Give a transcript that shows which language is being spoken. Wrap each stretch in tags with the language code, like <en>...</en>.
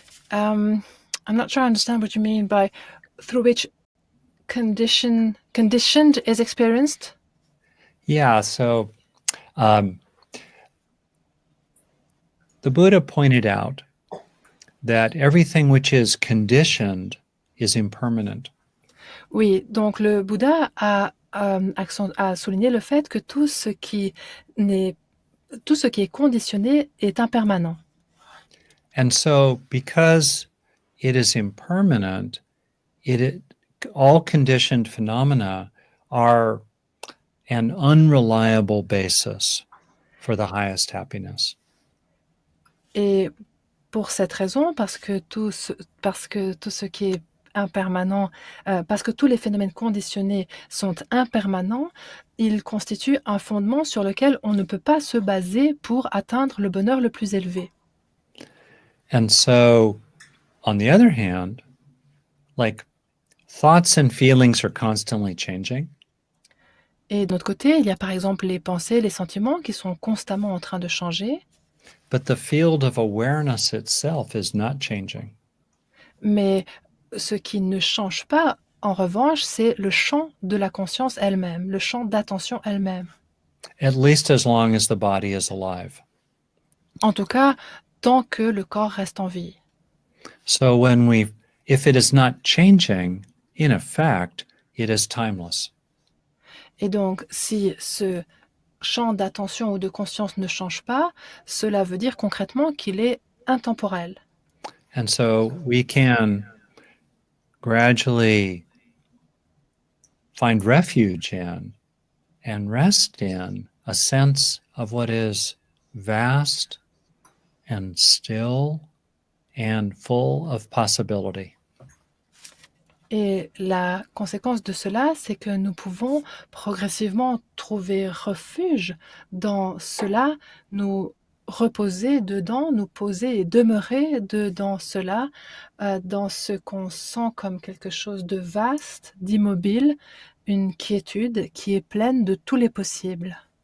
<en>I'm not sure I understand what you mean by through which conditioned is experienced. Yeah, so the Buddha pointed out that everything which is conditioned is impermanent.</en> <fr>Oui, donc le Bouddha a souligné le fait que tout ce qui est conditionné est impermanent.</fr> <en>And so because it is impermanent, all conditioned phenomena are an unreliable basis for the highest happiness.</en> <fr>Et pour cette raison, parce que tout ce qui est impermanents, parce que tous les phénomènes conditionnés sont impermanents, ils constituent un fondement sur lequel on ne peut pas se baser pour atteindre le bonheur le plus élevé.</fr> <en>And so, on the other hand, like thoughts and feelings are constantly changing.</en> <fr>Et de notre côté, il y a par exemple les pensées, les sentiments qui sont constamment en train de changer,</fr> <en>But the field of awareness itself is not changing.</en> <fr>mais ce qui ne change pas, en revanche, c'est le champ de la conscience elle-même, le champ d'attention elle-même.</fr> <en>At least as long as the body is alive.</en> <fr>En tout cas, tant que le corps reste en vie.</fr> <en>So if it is not changing, in effect, it is timeless.</en> <fr>Et donc, si ce champ d'attention ou de conscience ne change pas, cela veut dire concrètement qu'il est intemporel.</fr> <en>And so we can gradually find refuge in and rest in a sense of what is vast and still and full of possibility.</en> <fr>Et la conséquence de cela, c'est que nous pouvons progressivement trouver refuge dans cela, nous reposer dedans, nous poser et demeurer dans cela, dans ce qu'on sent comme quelque chose de vaste, d'immobile, une quiétude qui est pleine de tous les possibles.</fr>